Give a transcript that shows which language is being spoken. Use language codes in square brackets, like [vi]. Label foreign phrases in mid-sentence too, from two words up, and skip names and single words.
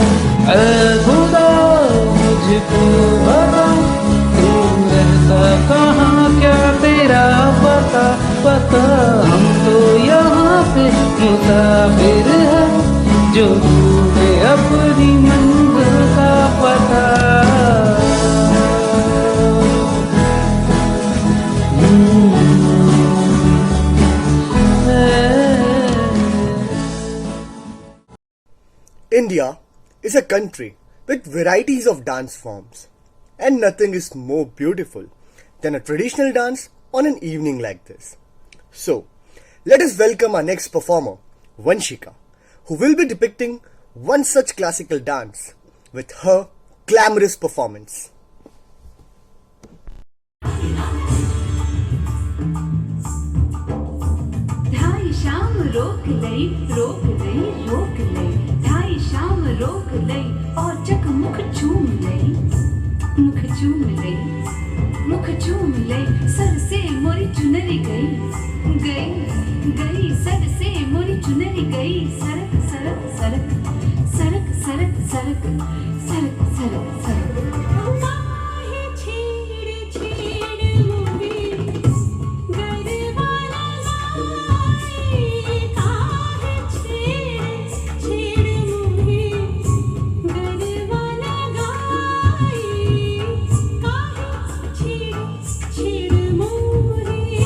[hi] खुदा मुझको बता, तू रहता कहाँ, क्या तेरा पता, पता हम तो यहाँ पे मुसाफिर हैं, जो ढूंढे अपनी मंजिल का पता। [en] India is a country with varieties of dance forms, and nothing is more beautiful than a traditional dance on an evening like this. So, let us welcome our next performer, Vanshika, who will be depicting one such classical dance with her glamorous performance. [hi] ढाई शाम रोक लई, रोक लई, रोक लई, ढाई शाम रोक लई, और चक मुख चूम लई, मुख चूम लई, मुख चूम लई, सर से मोरी चुनरी गई, गई, गई, सर से मोरी चुनरी गई, सरक, सरक, सरक, सरक, सरक, सरक, सरक, सरक, सरक। काहे छेड़ छेड़ मोरी गरवाला गाए, काहे छेड़ छेड़ मोरी गरवाला गाए, काहे छेड़ छेड़ मोरी।